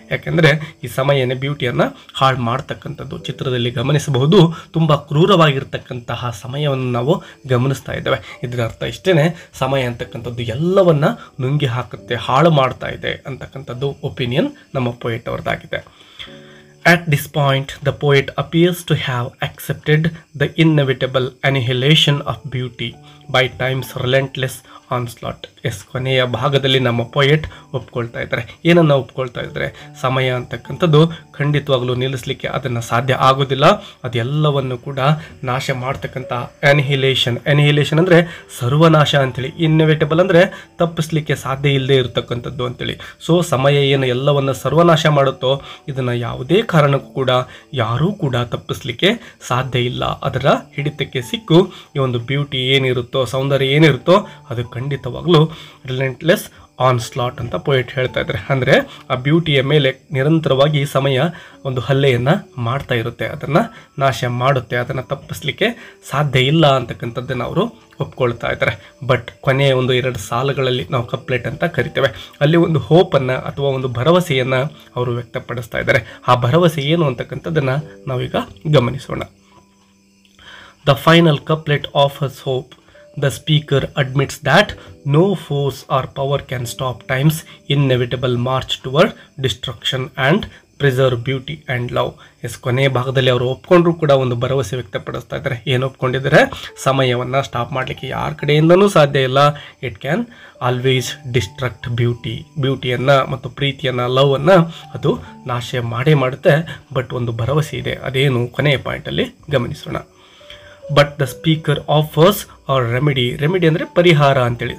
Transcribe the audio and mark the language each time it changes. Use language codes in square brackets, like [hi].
[kn] ಯಾಕೆಂದರೆ ಈ ಸಮಯನೇ ಬ್ಯೂಟಿಯನ್ನು ಹಾಳು ಮಾಡ್ತಕ್ಕಂಥದ್ದು. ಚಿತ್ರದಲ್ಲಿ ಗಮನಿಸಬಹುದು, ತುಂಬ ಕ್ರೂರವಾಗಿರ್ತಕ್ಕಂತಹ ಸಮಯವನ್ನು ನಾವು ಗಮನಿಸ್ತಾ ಇದ್ದೇವೆ. ಇದರ ಅರ್ಥ ಇಷ್ಟೇ, ಸಮಯ ಅಂತಕ್ಕಂಥದ್ದು ಎಲ್ಲವನ್ನ ನುಂಗಿ ಹಾಕುತ್ತೆ, ಹಾಳು ಮಾಡ್ತಾ ಇದೆ ಅಂತಕ್ಕಂಥದ್ದು ಒಪಿನಿಯನ್ ನಮ್ಮ poet ಅವರದಾಗಿದೆ. [en] At this point, the poet appears to have accepted the inevitable annihilation of beauty by time's relentless onslaught. [kn] S, ಕೊನೆಯ ಭಾಗದಲ್ಲಿ ನಮ್ಮ ಪೋಯೆಟ್ ಒಪ್ಕೊಳ್ತಾ ಇದ್ದಾರೆ. ಏನನ್ನು ಒಪ್ಕೊಳ್ತಾ ಇದ್ದಾರೆ, ಸಮಯ ಅಂತಕ್ಕಂಥದ್ದು ಖಂಡಿತವಾಗಲೂ ನಿಲ್ಲಿಸಲಿಕ್ಕೆ ಅದನ್ನು ಸಾಧ್ಯ ಆಗೋದಿಲ್ಲ, ಅದೆಲ್ಲವನ್ನು ಕೂಡ ನಾಶ ಮಾಡ್ತಕ್ಕಂಥ ಅನಿಹಿಲೇಷನ್ ಅಂದರೆ ಸರ್ವನಾಶ ಅಂತೇಳಿ, ಇನ್ಎವಿಟಬಲ್ ಅಂದರೆ ತಪ್ಪಿಸ್ಲಿಕ್ಕೆ ಸಾಧ್ಯ ಇಲ್ಲದೆ ಇರತಕ್ಕಂಥದ್ದು ಅಂತೇಳಿ. ಸೊ ಸಮಯ ಏನು ಎಲ್ಲವನ್ನು ಸರ್ವನಾಶ ಮಾಡುತ್ತೋ ಇದನ್ನು ಯಾವುದೇ ಕಾರಣಕ್ಕೂ ಕೂಡ ಯಾರೂ ಕೂಡ ತಪ್ಪಿಸ್ಲಿಕ್ಕೆ ಸಾಧ್ಯ ಇಲ್ಲ. ಅದರ ಹಿಡಿತಕ್ಕೆ ಸಿಕ್ಕು ಈ ಒಂದು ಬ್ಯೂಟಿ ಏನಿರುತ್ತೋ, ಸೌಂದರ್ಯ ಏನಿರುತ್ತೋ ಅದು ಖಂಡಿತವಾಗಲೂ ರಿಲೆಂಟ್ಲೆಸ್ ಆನ್ ಸ್ಲಾಟ್ ಅಂತ ಪೊಯೆಟ್ ಹೇಳ್ತಾ ಇದ್ದಾರೆ. ಅಂದರೆ ಆ ಬ್ಯೂಟಿಯ ಮೇಲೆ ನಿರಂತರವಾಗಿ ಸಮಯ ಒಂದು ಹಲ್ಲೆಯನ್ನು ಮಾಡ್ತಾ ಇರುತ್ತೆ, ಅದನ್ನು ನಾಶ ಮಾಡುತ್ತೆ, ಅದನ್ನು ತಪ್ಪಿಸ್ಲಿಕ್ಕೆ ಸಾಧ್ಯ ಇಲ್ಲ ಅಂತಕ್ಕಂಥದ್ದನ್ನು ಅವರು ಒಪ್ಕೊಳ್ತಾ ಇದ್ದಾರೆ. ಬಟ್ ಕೊನೆಯ ಒಂದು 2 ಸಾಲುಗಳಲ್ಲಿ ನಾವು ಕಪ್ಲೆಟ್ ಅಂತ ಕರಿತೇವೆ, ಅಲ್ಲಿ ಒಂದು ಹೋಪನ್ನು ಅಥವಾ ಒಂದು ಭರವಸೆಯನ್ನು ಅವರು ವ್ಯಕ್ತಪಡಿಸ್ತಾ ಇದ್ದಾರೆ. ಆ ಭರವಸೆ ಏನು ಅಂತಕ್ಕಂಥದ್ದನ್ನು ನಾವೀಗ ಗಮನಿಸೋಣ. [en] The final couplet offers hope. The speaker admits that no force or power can stop time's inevitable march toward destruction and preserve beauty and love. [kn] ಕೊನೆಯ ಭಾಗದಲ್ಲಿ ಅವರು ಒಪ್ಕೊಂಡ್ರು ಕೂಡ ಒಂದು ಭರವಸೆ ವ್ಯಕ್ತಪಡಿಸ್ತಾ ಇದ್ದಾರೆ. ಏನು ಒಪ್ಕೊಂಡಿದ್ದಾರೆ? ಸಮಯವನ್ನು ಸ್ಟಾಪ್ ಮಾಡಲಿಕ್ಕೆ ಯಾರ ಕಡೆಯಿಂದನೂ ಸಾಧ್ಯ ಇಲ್ಲ. [en] it can always destruct [kn] ಬ್ಯೂಟಿಯನ್ನು ಮತ್ತು ಪ್ರೀತಿಯನ್ನು, ಲವನ್ನು ಅದು ನಾಶ ಮಾಡೇ ಮಾಡುತ್ತೆ. ಬಟ್ ಒಂದು ಭರವಸೆ ಇದೆ, ಅದೇನು ಕೊನೆಯ ಪಾಯಿಂಟಲ್ಲಿ ಗಮನಿಸೋಣ. [en] but the speaker offers our remedy [kn] ಅಂದರೆ ಪರಿಹಾರ ಅಂತೇಳಿ.